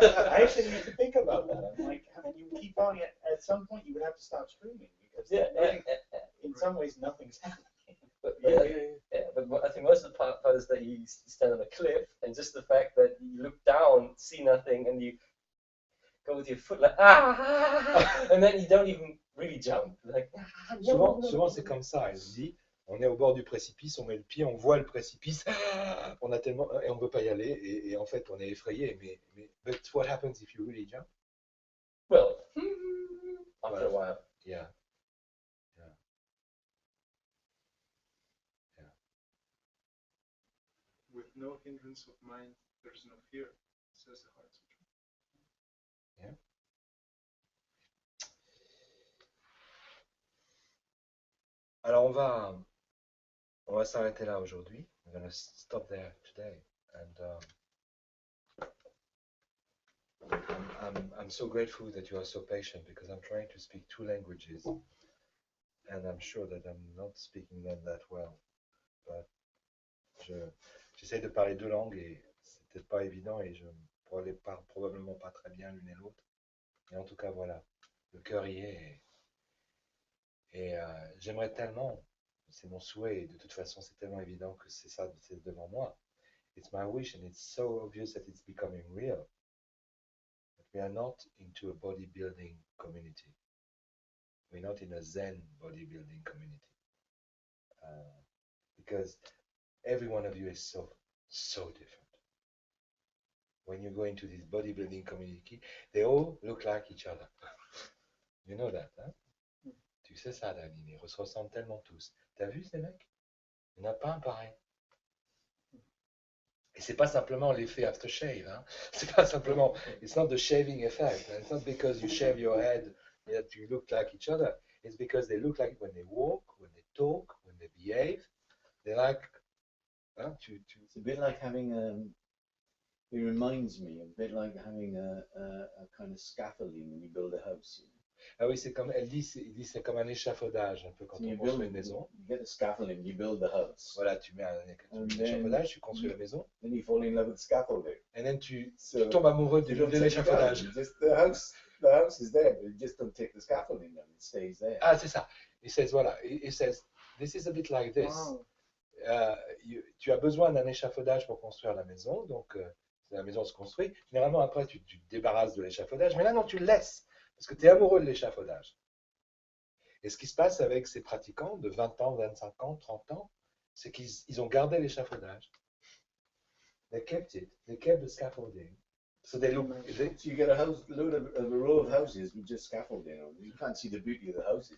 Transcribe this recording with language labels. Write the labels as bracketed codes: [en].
[en] I actually need to think about that. I'm like, how can you keep falling? At some point, you would have to stop screaming, because in some ways nothing's happening. But but I think most of the part is that you stand on a cliff, and just the fact that you look down, see nothing, and you go with your foot like and then you don't even really jump. Like [fr] Souvent c'est comme ça. Elle dit, on est au bord du précipice, on met le pied, on voit le précipice, on a tellement et on veut pas y aller, et en fait on est effrayé. [en] Mais but what happens if you really jump? Well, after a while. Yeah. With no hindrance of mind, there's no fear, says the Heart Sutra. Yeah. [fr] Alors on va s'arrêter là aujourd'hui. [en] I'm going to stop there today, and I'm so grateful that you are so patient, because I'm trying to speak 2 languages, and I'm sure that I'm not speaking them that well, but [fr] j'essaie de parler 2 langues, et c'est peut-être pas évident, et je ne parle probablement pas très bien l'une et l'autre, mais en tout cas voilà, le cœur y est, et j'aimerais tellement, c'est mon souhait, et de toute façon c'est tellement évident que c'est ça, c'est devant moi. [en] It's my wish, and it's so obvious that it's becoming real. But we are not into a bodybuilding community. We're not in a Zen bodybuilding community. Because every one of you is so different. When you go into this bodybuilding community, they all look like each other. You know that, hein? [fr] Tu sais ça, Danine, ils se ressemblent tellement tous. T'as vu ces mecs? Il n'y en a pas un pareil. Et c'est pas simplement l'effet aftershave, hein? C'est pas simplement, [en] it's not the shaving effect. It's not because you shave your head that you look like each other. It's because they look like when they walk, when they talk, when they behave. They're like, hein, It's a bit like having it reminds me, a bit like having a kind of scaffolding when you build a house. [fr] Ah oui, c'est comme, il dit c'est comme un échafaudage, un peu quand on construit une maison. [en] You get the scaffolding, you build the house. [fr] Voilà, tu mets un échafaudage, tu construis la maison. [en] Then you fall in love with the scaffolding. [fr] Et then tu tombes amoureux de l'échafaudage. [en] The house is there, but you just don't take the scaffolding down, it stays there. [fr] Ah, c'est ça. [en] Il says, voilà, il says, this is a bit like this. Wow. [fr] Tu as besoin d'un échafaudage pour construire la maison, donc la maison se construit. Généralement, après, tu te débarrasses de l'échafaudage, mais là, non, tu le laisses, parce que tu es amoureux de l'échafaudage. Et ce qui se passe avec ces pratiquants de 20 ans, 25 ans, 30 ans, c'est qu'ils ont gardé l'échafaudage. [en] They kept it. They kept the scaffolding. So they look. So you get a row of houses with just scaffolding on. You can't see the beauty of the houses.